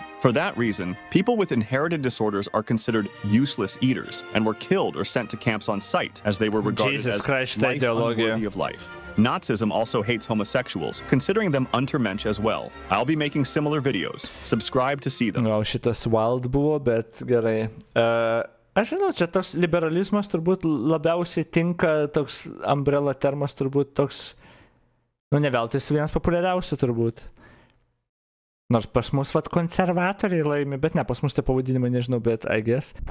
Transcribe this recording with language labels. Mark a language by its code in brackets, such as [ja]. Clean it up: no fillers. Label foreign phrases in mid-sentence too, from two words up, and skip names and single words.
[en] For that reason, people with inherited disorders are considered useless eaters and were killed or sent to camps on sight as they were regarded as life unworthy of life. Nazism also hates homosexuals, considering them Untermensch as well. I'll be making similar videos. Subscribe to see them. [lt] Gal šitas wild buvo, bet gerai. Aš žinau, čia toks liberalizmas turbūt labiausiai tinka, toks umbrella termas turbūt toks, nu ne veltui jis vienas populiariausių turbūt. Nors pas mus vat konservatoriai laimi, bet ne, pas mus tai pavadinimai nežinau, bet [en] I guess.